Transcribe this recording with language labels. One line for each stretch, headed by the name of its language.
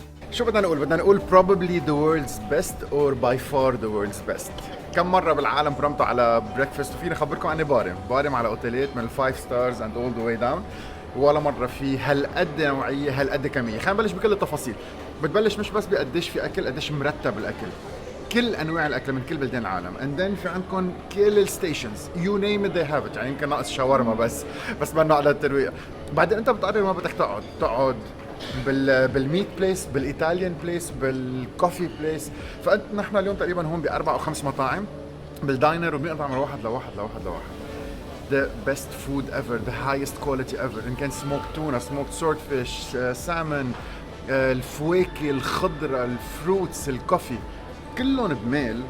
Arabic: شو بدنا نقول؟ بدنا نقول
English: probably the world's best
Arabic: or by far the world's best. كم مرة بالعالم برمتوا على بريكفاست وفيني أخبركم عني بارم على أوتيلات من الفايف ستارز
English: and all the way down،
Arabic: ولا مرة في هالقد نوعية هالقد كمية. خلينا نبلش بكل التفاصيل. بتبلش مش بس بقديش في أكل، قديش مرتب الأكل، كل انواع الاكل من كل بلدان العالم.
English: and then
Arabic: في عندكم كل الستيشنز
English: you name it they have it.
Arabic: يعني يمكن ناقص شاورما بس بدنا على الترويق. بعدين انت بتقرر ما بدك تقعد بالميت بليس، بالايطاليان بليس، بالكوفي بليس. فانت نحن اليوم تقريبا هون باربع او خمس مطاعم بالداينر، وبنقطع من واحد لواحد.
English: the best food ever, the highest quality ever.
Arabic: ان كان
English: smoked tuna, smoked swordfish, salmon،
Arabic: الفواكه، الخضرة، الفروتس، الكوفي، كلهم بميل.